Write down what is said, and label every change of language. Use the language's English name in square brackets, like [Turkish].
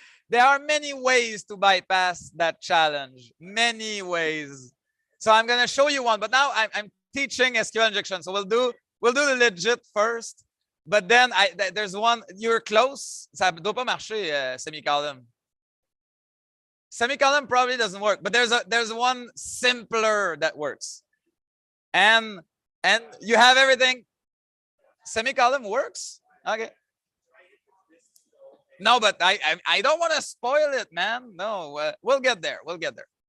[English] There are many ways to bypass that challenge. Many ways. So I'm gonna show you one, but now I'm teaching SQL injection. So we'll do the legit first, but then there's one. You're close. [French] Ça doit pas marcher, semicolon. [English] Semicolon probably doesn't work, but there's one simpler that works. And you have everything. Semicolon works. Okay. No, but I don't want to spoil it, man. No, we'll get there. We'll get there.